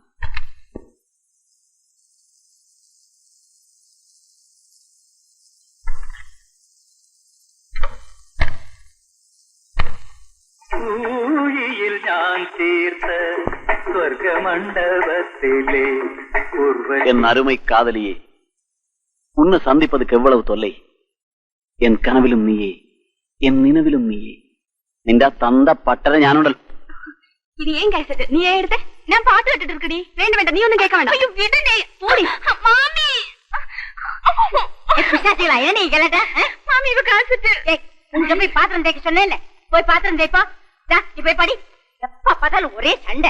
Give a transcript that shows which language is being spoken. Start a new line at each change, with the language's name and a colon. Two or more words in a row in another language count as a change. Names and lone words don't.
Malayalam: ഞാൻ തീർത്ത സ്വർഗമണ്ഡപത്തിലെ
Tamil: என்னருமை காதலியே, உன்னை சந்திப்பதுக்கு எவ்வளவு தொல்லை. என் கனவிலும் நீயே, என் நினைவிலும் நீயே.
Malayalam: നിന്റെ തന്ത പട്ടര ഞാനുണ്ടല്ലോ.
Tamil: இது ஏன் கேசட் நீ ஏன் எடுத்த? நான் பாத்து விட்டுட்டு இருக்கடி. வேண்டாம் வேண்டாம், நீ ஒண்ணும் கேட்க வேண்டாம். ஐயோ விடுடே. போடி மாமி. பிசாசிகளா என்ன நீ கேளட்ட? மாமி இவ கேசட். ஏய் உங்க போய் பாத்திரம் தேய்க்க சொன்னேன்ல, போய் பாத்திரம் தேய்ப்பா. நீ போய் படி. எப்ப பார்த்தாலும் ஒரே சண்டை.